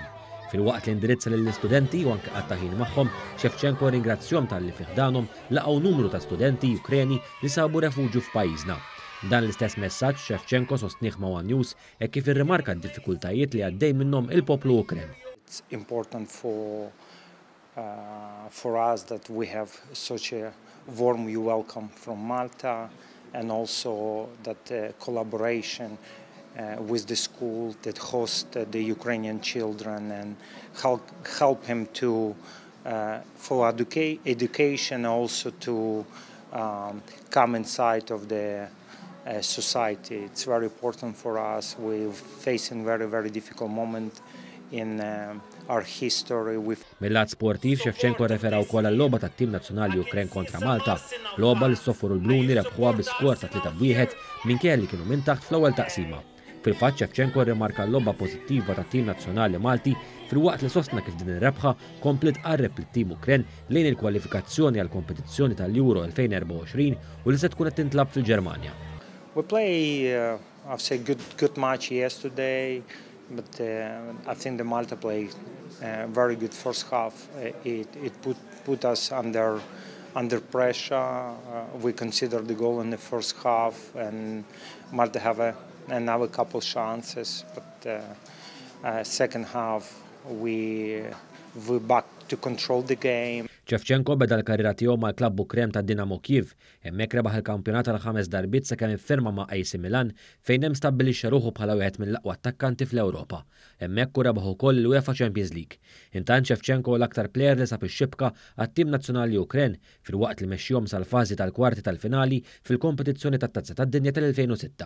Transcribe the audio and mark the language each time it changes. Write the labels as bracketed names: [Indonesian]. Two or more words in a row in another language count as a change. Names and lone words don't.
[Maltese] Fil-waqt li indirizza lill-istudenti u anke qatta' ħin magħhom, Shevchenko ringrazzjahom tal-li fih danhom laqgħu numru ta' studenti Ukreni li sabu refuġju f'pajjiżna. Dan l-istess messaġġ Shevchenko sostnieh ma' One News hekk kif irrimarka d-diffikultajiet li għaddej minnhom il-poplu Ukren. [English] It's important for us that we have such a warm welcome from Malta, and also that collaboration with the school that hosts the Ukrainian children and help him to for education, also to come inside of the society. It's very important for us. We're facing very difficult moment in our history. [Maltese] Mill-lat sportiv, Shevchenko refera wkoll għall-logħba tat-tim nazzjonali Ukren kontra Malta, logħba li soffru l-Bluni rebħuha bi-skor ta' 3-1 minkejja li kienu minn taħt fl-ewwel taqsima. Fil-fatt Shevchenko rrimarka l-logħba pożittiva tat-tim nazzjonali Malti filwaqt li sostna kif din ir-rebħa komplet qarreb lit-tim Ukren lejn il-kwalifikazzjoni għall-kompetizzjoni tal-Euro 2024 u li se tkun qed tintlab fil-Ġermanja. [English] We play I've said good match yesterday. But I think the Malta played very good first half. It put us under pressure. We considered the goal in the first half, and Malta have another couple chances. But second half, we back to control the game. [Maltese] Shevchenko beda l-karriera tiegħu mal-klabb Ukrem ta' Dinamo Kyiv, hemmhekk rebaħ il-kampjonat tal-5 darbiet sakemm iffirma ma' AC Milan fejn hemm stabbilixxa ruħu bħala wieħed mill-aqwa attakkanti fl-Ewropa. Hemmhekk rebaħ ukoll il-UEFA Champions League. Intant Shevchenko l-aktar plejer li sab ix-xibka għat-tim nazzjonali Ukren filwaqt li mexxihom sal-fażi tal-kwarti tal-finali fil-kompetizzjoni tat-Tazza tad-Dinja tal-2006.